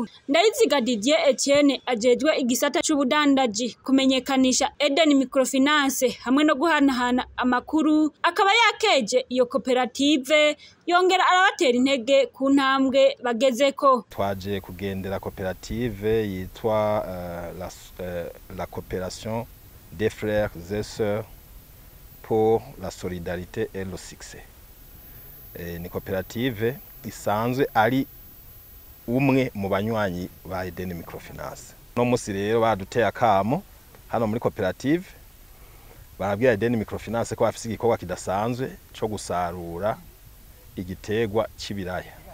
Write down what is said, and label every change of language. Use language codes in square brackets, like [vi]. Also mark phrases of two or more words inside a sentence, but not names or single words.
[rn] Ndayiziga Didier Etienne ajejwe igisata c'ubudandaji kumenyekanisha Eden Microfinance hamwe no guhanahana amakuru akaba yakeje iyo koperative yongera arabatera intege ku ntambwe bagezeko. Twaje kugendera koperative yitwa la coopération des frères et sœurs pour la solidarité et le succès. Ni koperative isanzwe ari umwe mu banywanyi ba Eden Microfinance. No musi rero baduteye akamo hano muri koperative barabwira Eden Microfinance ko bafise igikorwa kidasanzwe cyo gusarura igitegwa c'ibiraya.